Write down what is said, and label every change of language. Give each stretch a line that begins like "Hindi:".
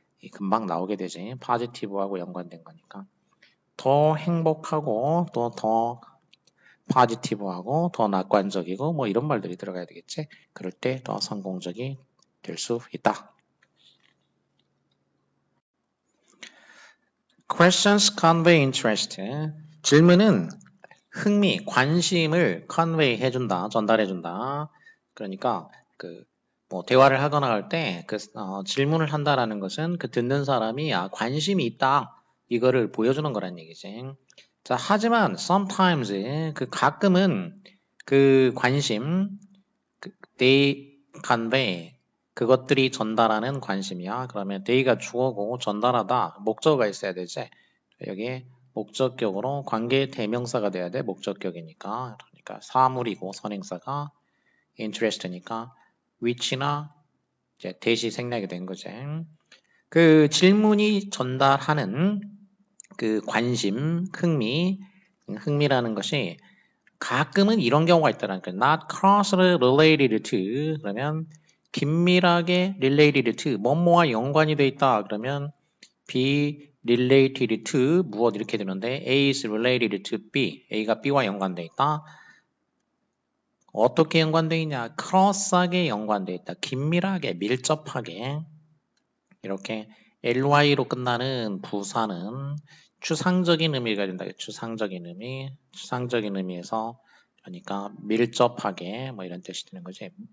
Korean: 금방 나오게 되지. positive하고 연관된 거니까. 더 행복하고 또 더 positive하고 더 낙관적이고 뭐 이런 말들이 들어가야 되겠지. 그럴 때 더 성공적이 될 수 있다.
English: Questions convey interest.
Korean: 질문은 흥미, 관심을 convey 해준다, 전달해준다. 그러니까 뭐 대화를 하거나 할 때 질문을 한다라는 것은 그 듣는 사람이 관심이 있다 이거를 보여주는 거란 얘기지. 자, 하지만
English: sometimes
Korean: 가끔은 그 관심
English: they convey
Korean: 그것들이 전달하는 관심이야. 그러면 they가 주어고 전달하다 목적어가 있어야 되지. 여기 목적격으로 관계 대명사가 돼야 돼. 목적격이니까. 그러니까 사물이고 선행사가 interest니까 which나 이제 대시 생략이 된 거지. 그 질문이 전달하는 그 관심, 흥미라는 것이 가끔은 이런 경우가 있다라니까.
English: Not closely related to
Korean: 그러면 긴밀하게
English: related to
Korean: 뭐뭐와 연관이 돼 있다. 그러면
English: be related to
Korean: 무엇 이렇게 되는데
English: A is related to B.
Korean: A가 B와 연관돼 있다. 어떻게 연관돼 있냐? 크로스하게 연관돼 있다. 긴밀하게, 밀접하게. 이렇게 ly로 끝나는 부사는 추상적인 의미가 된다. 추상적인 의미에서 그러니까 밀접하게 뭐 이런 뜻이 되는 거지.